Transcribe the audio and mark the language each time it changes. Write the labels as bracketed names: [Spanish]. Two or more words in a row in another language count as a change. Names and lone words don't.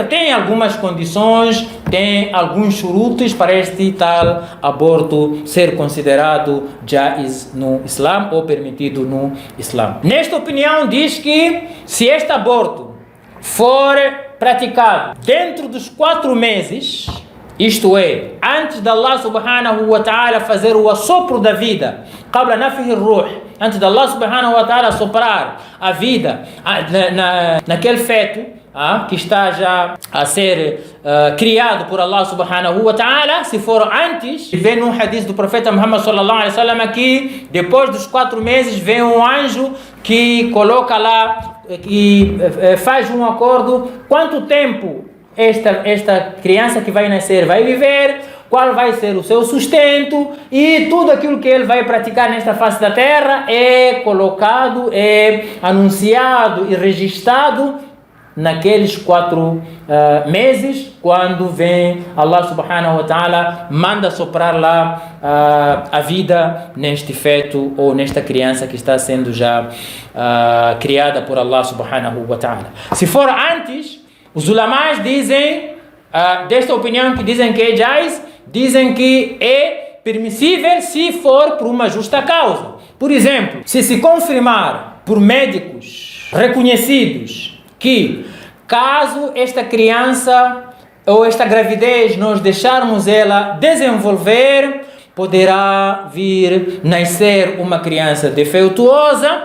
[Portuguese] Tem algumas condições, tem alguns shurutos para este tal aborto ser considerado jaiz no Islã, ou permitido no Islã. Nesta opinião diz que se este aborto for praticado dentro dos 4 meses, isto é, antes de [Arabic] الله سبحانه وتعالى [Portuguese] fazer o assopro da vida, [Arabic] قبل نفخ الروح, [Portuguese] antes de [Arabic] الله سبحانه وتعالى [Portuguese] soprar a vida naquele feto que está já a ser criado por [Arabic] الله سبحانه وتعالى, [Portuguese] se for antes, vem num hadith do profeta Muhammad [Arabic] صلى الله عليه وسلم [Portuguese] que depois dos 4 meses vem um anjo que coloca lá, que faz um acordo, quanto tempo esta criança que vai nascer vai viver, qual vai ser o seu sustento, e tudo aquilo que ele vai praticar nesta face da terra é colocado, é anunciado e registrado naqueles 4 meses, quando vem [Arabic] الله سبحانه وتعالى, [Portuguese] manda soprar lá a vida neste feto ou nesta criança que está sendo já criada por [Arabic] الله سبحانه وتعالى. [Portuguese] Se for antes, os ulamás dizem, desta opinião que dizem que é jaiz, dizem que é permissível se for por uma justa causa. Por exemplo, se confirmar por médicos reconhecidos que, caso esta criança ou esta gravidez nós deixarmos ela desenvolver, poderá vir nascer uma criança defeituosa.